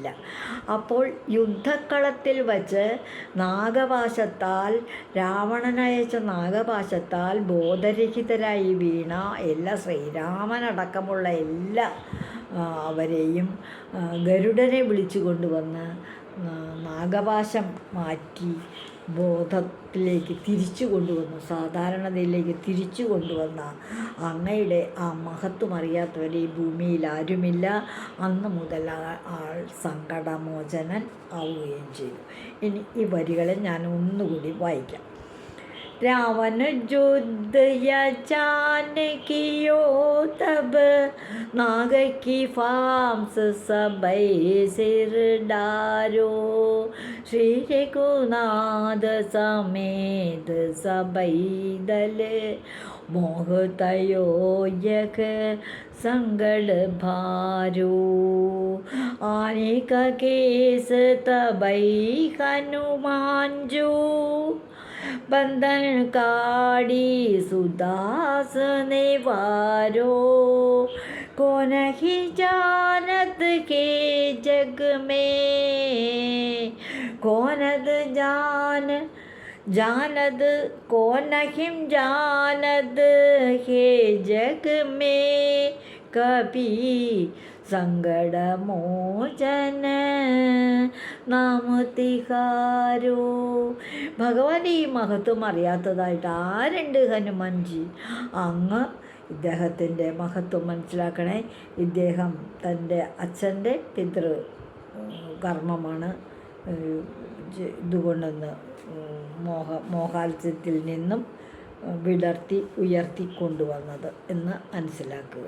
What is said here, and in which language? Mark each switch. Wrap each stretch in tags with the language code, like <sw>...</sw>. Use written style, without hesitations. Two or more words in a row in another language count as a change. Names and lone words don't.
<ml>അപ്പോൾ യുദ്ധക്കളത്തിൽ വച്ച് രാവണനയച്ച നാഗപാശത്താൽ ബോധരഹിതരായി വീണ ശ്രീരാമനടക്കമുള്ള അവരെയും ഗരുഡനെ വിളിച്ചു കൊണ്ടുവന്ന് നാഗപാശം മാറ്റി ബോധത്തിലേക്ക് തിരിച്ചു കൊണ്ടുവന്നു, സാധാരണതയിലേക്ക് തിരിച്ചു കൊണ്ടുവന്ന അങ്ങയുടെ ആ മഹത്വം അറിയാത്തവരെ ഈ ഭൂമിയിൽ ആരുമില്ല. അന്ന് മുതൽ ആൾ സങ്കടമോചനൻ ആവുകയും ചെയ്തു. ഇനി ഈ വരികളെ ഞാൻ ഒന്നുകൂടി വായിക്കാം.</ml> <hi>रावण युद्ध जानकियो तब नाग की फांस सबई सिर डारो श्री रघुनाथ समेत सबई दल मोहतयो यक संगड़ भारो आने का केस तबई हनुमान जो बंधन काड़ी सुदास ने वारो को नहीं जानत के जग में जानद को नहीं जानद के जग में कभी संकटमोचन नाम तिहारो.</hi> <ml>ഭഗവാന്റെ ഈ മഹത്വം അറിയാത്തതായിട്ട് ആരുണ്ട് ഹനുമാൻജി? അങ്ങ് ഇദ്ദേഹത്തിൻ്റെ മഹത്വം മനസ്സിലാക്കണേ. ഇദ്ദേഹം തൻ്റെ അച്ഛൻ്റെ കർമ്മമാണ് ഇതുകൊണ്ടെന്ന് മോഹാത്സ്യത്തിൽ നിന്നും ഉയർത്തി കൊണ്ടുവന്നത് എന്ന് മനസ്സിലാക്കുക.</ml>